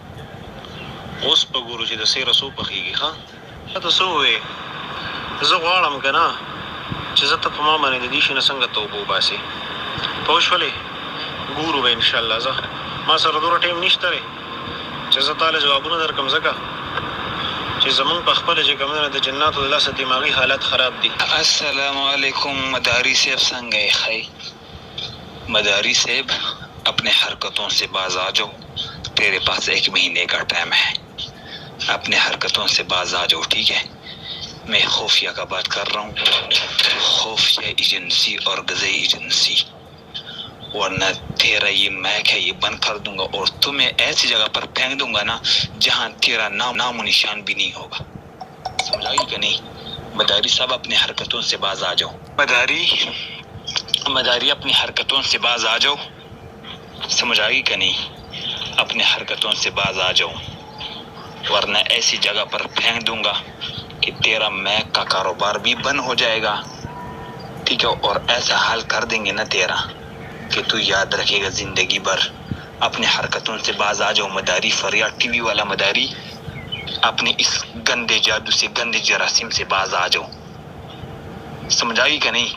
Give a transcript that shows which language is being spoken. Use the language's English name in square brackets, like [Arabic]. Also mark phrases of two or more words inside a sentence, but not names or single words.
[Pashto] اوس په ګورو چې د سیره څو پخېږي ښه ته څه ووایې زه غواړم که نه چې زه ته په ما باندې د دې شي نه څنګه توبه وباسې پوه شولې ګورو به انشاءالله زه ما سره دومره ټایم نشته دی چې زه تاله جوابونه درکړم ځکه چې زمون په خپل چې کومه د جناتو د لاسه دماغي حالت خراب دي السلام علیکم مداری صاحب څنګه یې ښه مداری صاحب [Urdu] اپنے حرکتوں سے باز آ جاؤ تیرے پاس 1 مہینے کا ٹائم ہے اپنے حرکتوں سے باز آ جاؤ ٹھیک ہے میں خفیہ کا بات کر رہا ہوں خفیہ ایجنسی اور غذائی ایجنسی ورنہ تیرا یہ میک ہے یہ بند کر دوں گا اور تمہیں ایسی جگہ پر پھینک دوں گا نا جہاں تیرا نام و نشان بھی نہیں ہوگا سمجھائی کہ نہیں مداری صاحب اپنی حرکتوں سے باز آ جاؤ مداری اپنی حرکتوں سے باز آ جاؤ سمجھ آئی کہ نہیں اپنی حرکتوں سے باز آ جاؤ، ورنہ ایسی جگہ پر پھینک دوں گا کہ تیرا میک کا کاروبار بھی بند ہو جائے گا، ٹھیک ہے. اور ایسا حال کر دیں گے نا تیرا کہ تو یاد رکھے گا زندگی بھر. اپنی حرکتوں سے باز آ جاؤ مداری، فریاد ٹی وی والا مداری، اپنے اس گندے جادو سے، گندے جراثیم سے باز آ جاؤ، سمجھ آئی کہ نہیں.